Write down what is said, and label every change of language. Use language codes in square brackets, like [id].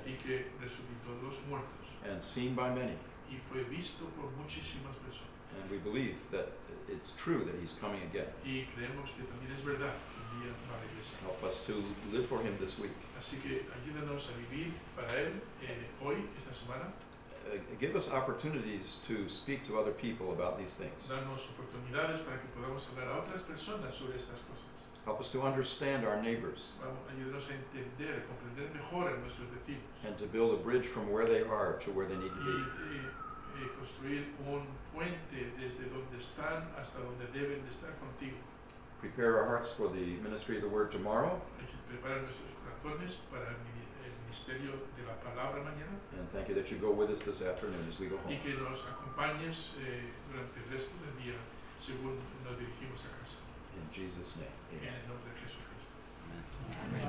[es] y que resucitó de los muertos, [en] and seen by many. [es] y fue visto por muchísimas personas. [en] And we believe that it's true that he's coming again. [es] Y creemos que también es verdad que un día va a regresar. [en] Help us to live for him this week. [es] Así que ayúdanos a vivir para Él hoy, esta semana. [en] Give us opportunities to speak to other people about these things. [es] Darnos oportunidades para que podamos hablar a otras personas sobre estas cosas. [en] Help us to understand our neighbors [es] Ayúdanos a entender, a comprender mejor a nuestros vecinos [en] and to build a bridge from where they are to where they need to be. [es] y construir un puente desde donde están hasta donde deben de estar contigo. [en] Prepare our hearts for the ministry of the word tomorrow, [es] Hay que preparar nuestros corazones para el ministerio de la palabra mañana [en] and thank you that you go with us this afternoon as we go [es] y [en] home. [es] que nos acompañes durante el resto del día según nos dirigimos a casa. [en] In Jesus' name, [es] En [en] amen. [es] el nombre de Jesucristo.